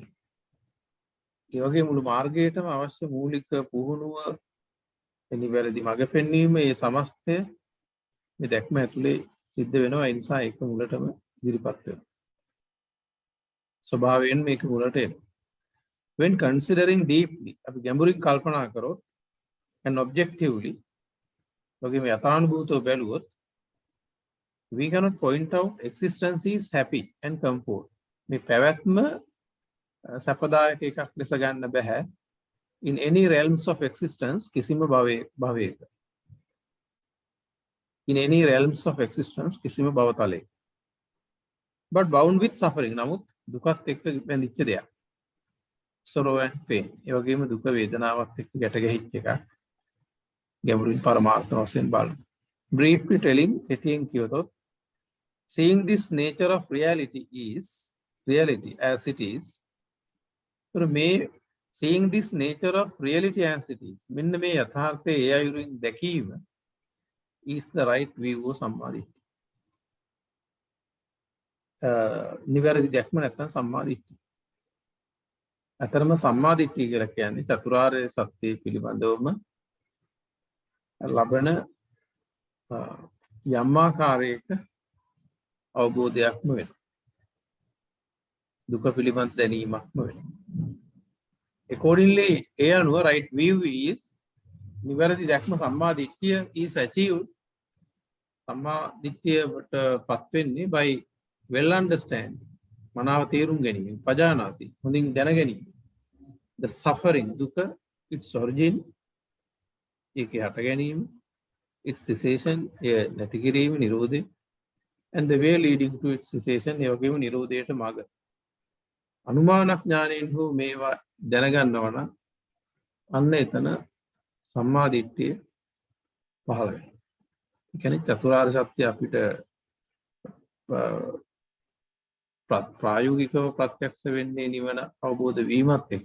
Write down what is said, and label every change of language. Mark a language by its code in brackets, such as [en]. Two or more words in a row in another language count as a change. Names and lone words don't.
[si] ඒ වගේ මුළු මාර්ගයටම අවශ්‍ය මූලික පුහුණුව එනිවැරදි මඟ පෙන්වීම මේ සමස්තය මේ දැක්ම ඇතුලේ සිද්ධ වෙනවා. ඒ නිසා ඒක මුලටම ඉදිරිපත් වෙනවා. ස්වභාවයෙන් මේක මුලට එනවා. [en] When considering deeply [si] අපි ගැඹුරින් කල්පනා කරොත් [en] and objectively [si] වගේම යථානුභූතව බැලුවොත් [en] we cannot point out existence is happy and comfort. [si] මේ පැවැත්ම සැපදායක එකක් ලෙස ගන්න බෑ [en] in any realms of existence [si] කිසිම භවයක. [en] In any realms of existence [si] කිසිම භවතලයක. [en] But bound with suffering. [si] නමුත් දුකත් එක්ක බැඳිච්ච දෙයක්. [en] sorrow and pain. [si] ඒ වගේම දුක වේදනාවත් එක්ක ගැට ගැහිච්ච එකක්. ගැඹුරින් පරමාර්ථ වශයෙන් බලමු. [en] Briefly telling [si] කෙටියෙන් කියතොත් [en] seeing this nature of reality as it is. මේ seeing this nature of reality as it is. [si] මෙන්න මේ යථාර්ථය ඒ අයුරින් දැකීම [en] is the right view of [si] සම්මාදිට්ඨිය. නිවැරදි දැක්ම නැත්නම් සම්මාදිට්ඨිය. අතරම සම්මාදිට්ඨිය කියලා කියන්නේ චතුරාර්ය සත්‍ය පිළිබඳවම ලබන යම් ආකාරයක අවබෝධයක්ම වෙනවා. දුක පිළිබඳ දැනීමක්ම වෙනවා. [en] Accordingly, [si] ඒ අනුව [en] right view is [si] නිවැරදි දැක්ම සම්මාදිට්ඨිය [en] is achieved. [si] සම්මාදිට්ඨියට පත් වෙන්නේ [en] by well understand [si] මනාව තේරුම් ගැනීම පජානාති හොඳින් දැන ගැනීම [en] the suffering [si] දුක [en] its origin [si] ඒකේ හට ගැනීම [en] its cessation [si] ඒ නැති කිරීම නිරෝධය [en] and the way leading to its cessation [si] ඒ වගේම නිරෝධයට මාර්ග අනුමාන ඥාණයෙන් හෝ මේවා දැනගන්නවා නම් අන්න එතන සම්මාදිට්ඨිය පහළ වෙනවා. ඒ කියන්නේ චතුරාර්ය සත්‍ය අපිට ප්‍රායෝගිකව ප්‍රත්‍යක්ෂ වෙන්නේ නිවන අවබෝධ වීමත් එක්ක.